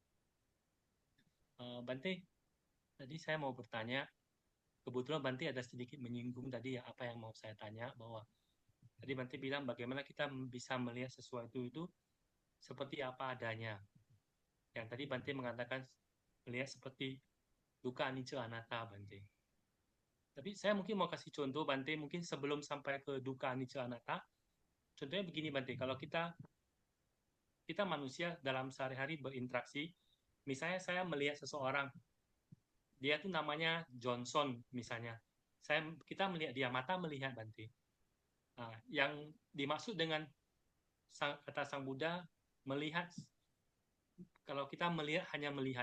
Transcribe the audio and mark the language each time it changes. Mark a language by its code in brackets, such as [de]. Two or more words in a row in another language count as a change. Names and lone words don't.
[id] Bante, tadi saya mau bertanya. Kebetulan Bante ada sedikit menyinggung tadi ya apa yang mau saya tanya, bahwa tadi Bante bilang bagaimana kita bisa melihat sesuatu itu seperti apa adanya. Yang tadi Bante mengatakan melihat seperti [pi] duka anicca anatta, [id] Bante. Tapi saya mungkin mau kasih contoh, Bante, mungkin sebelum sampai ke [pi] duka anicca anatta. [id] Contohnya begini, Bante, kalau kita manusia dalam sehari-hari berinteraksi, misalnya saya melihat seseorang, dia tuh namanya Johnson misalnya. Kita melihat dia, mata melihat, Bante. Nah, yang dimaksud dengan kata Sang Buddha, melihat, kalau kita melihat hanya melihat.